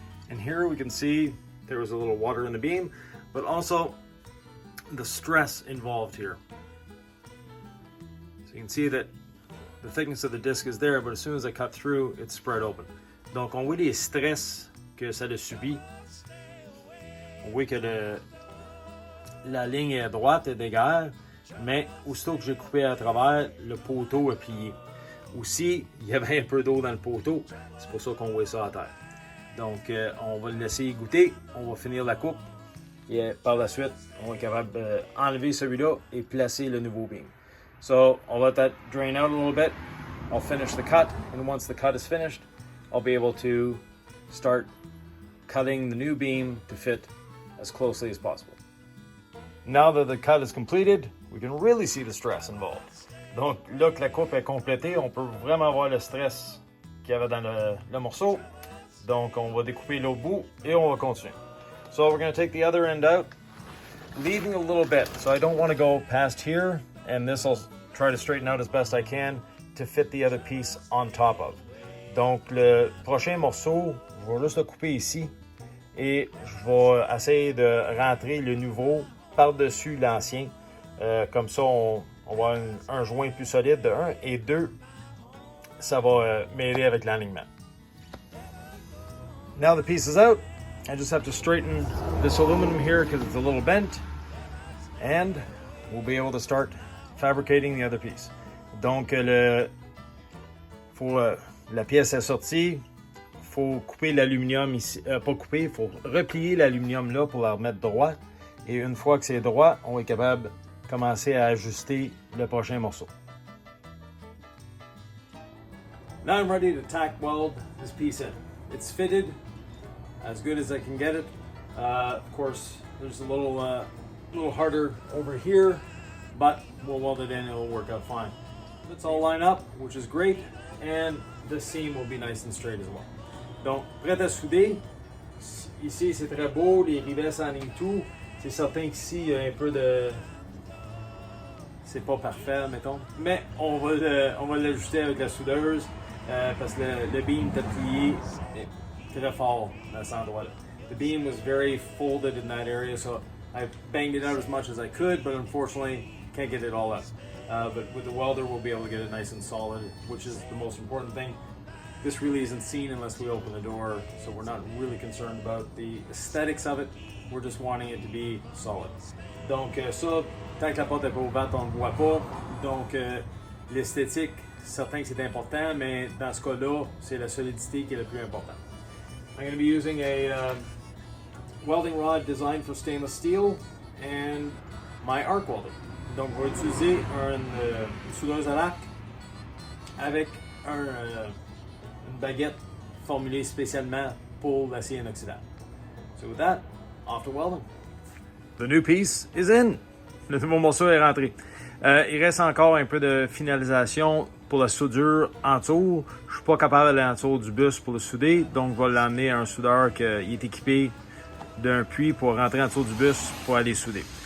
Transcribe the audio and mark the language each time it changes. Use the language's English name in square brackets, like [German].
[English] And here we can see there was a little water in the beam, but also the stress involved here. So you can see that the thickness of the disc is there, but as soon as I cut through, it's spread open. [French] Donc on voit les stress que ça a subi. On voit que la ligne est droite et d'égal, mais aussitôt que j'ai coupé à travers, le poteau a plié. Aussi, il y avait un peu d'eau dans le poteau, c'est pour ça qu'on voit ça à terre. Donc, on va le laisser goûter, on va finir la coupe et par la suite, on va être capable d'enlever celui-là et placer le nouveau beam. [English] So, I'll let that drain out a little bit. I'll finish the cut, and once the cut is finished, I'll be able to start cutting the new beam to fit as closely as possible. Now that the cut is completed, we can really see the stress involved. [French] Donc, là que la coupe est complétée, on peut vraiment voir le stress qu'il y avait dans le morceau. Donc, on va découper l'autre bout et on va continuer. [English] So, we're going to take the other end out, leaving a little bit. So, I don't want to go past here, and this I'll try to straighten out as best I can to fit the other piece on top of. [French] Donc, le prochain morceau, je vais juste le couper ici et je vais essayer de rentrer le nouveau par-dessus l'ancien. Comme ça, on va avoir un joint plus solide de 1 et 2, ça va m'aider avec l'alignement. [English] Now the piece is out, I just have to straighten this aluminum here because it's a little bent, and we'll be able to start fabricating the other piece. [French] Donc, la pièce est sortie, il faut couper l'aluminium ici, pas couper, il faut replier l'aluminium là pour la remettre droit, et une fois que c'est droit, on est capable de commencer à ajuster le prochain morceau. [English] Now I'm ready to tack weld this piece in. It's fitted as good as I can get it. Of course, there's a little harder over here, but we'll weld it in, it'll work out fine. Let's all line up, which is great, and the seam will be nice and straight as well. [French] Donc, prêt à souder. Ici, c'est très beau, les rivets s'alignent tout. C'est certain qu'ici, il y a un peu de... C'est pas parfait, mettons. Mais on va l'ajuster avec la soudeuse. Parce que le beam était plié très fort à cet endroit-là. [English] The beam was very folded in that area, so I banged it out as much as I could, but unfortunately can't get it all out. But with the welder, we'll be able to get it nice and solid, which is the most important thing. this really isn't seen unless we open the door, so we're not really concerned about the aesthetics of it. We're just wanting it to be solid. [French] Donc ça, tant que la porte n'est pas ouverte, on ne voit pas. Donc l'esthétique, certain que c'est important, mais dans ce cas-là, c'est la solidité qui est le plus important. [English] I'm going to be using a welding rod designed for stainless steel and my arc welder. [French] Donc on va utiliser une soudeuse à l'arc avec une baguette formulée spécialement pour l'acier inoxydable. [English] So with that, off to welding. The new piece is in. [French] Le nouveau morceau est rentré. Il reste encore un peu de finalisation pour la soudure en tour. Je suis pas capable d'aller en tour du bus pour le souder, donc je vais l'emmener à un soudeur qui est équipé d'un puits pour rentrer en tour du bus pour aller souder.